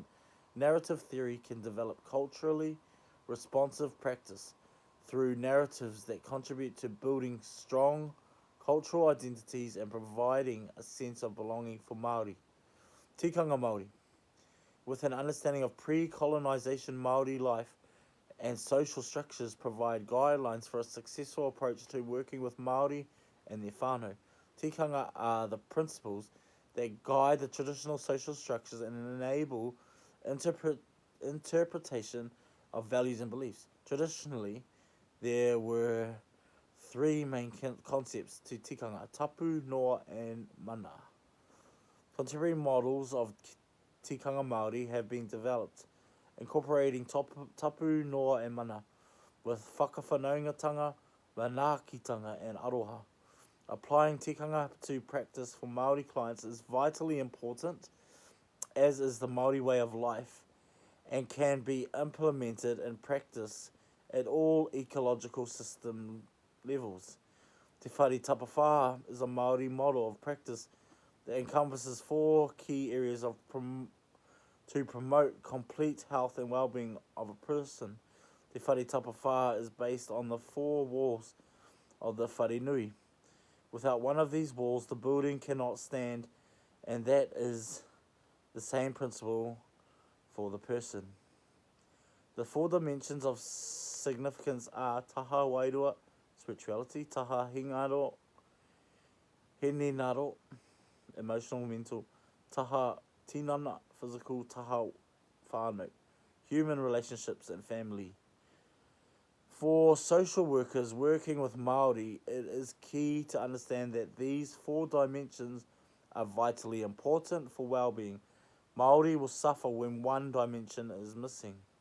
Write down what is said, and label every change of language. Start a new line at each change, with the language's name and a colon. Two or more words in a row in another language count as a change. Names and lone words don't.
English: Narrative theory can develop culturally responsive practice through narratives that contribute to building strong cultural identities and providing a sense of belonging for Maori.
Māori: Tikanga Maori.
English: With an understanding of pre-colonization Maori life and social structures provide guidelines for a successful approach to working with Maori and their whānau. Tikanga are the principles that guide the traditional social structures and enable interpretation of values and beliefs. Traditionally, there were three main concepts to tikanga:
Māori: tapu, noa,
English: and mana. Contemporary models of
Māori: tikanga Māori
English: have been developed, incorporating
Māori: tapu, noa,
English: and mana, with whakawhanaungatanga, manaakitanga, and aroha. Applying tikanga to practice for Māori clients is vitally important, as is the Māori way of life, and can be implemented in practice at all ecological system levels.
Māori: Te whare tapawhā
English: is a Māori model of practice that encompasses four key areas to promote complete health and well-being of a person.
Māori: Te whare tapawhā
English: is based on the four walls of the
Māori: whare nui.
English: Without one of these walls, the building cannot stand, and that is the same principle for the person. The four dimensions of significance are
Māori: taha wairua,
English: spirituality,
Māori: taha hingaro, henenaro,
English: emotional, mental,
Māori: taha tinana,
English: physical,
Māori: taha whānau,
English: human relationships and family. For social workers working with Māori, it is key to understand that these four dimensions are vitally important for well-being. Māori will suffer when one dimension is missing.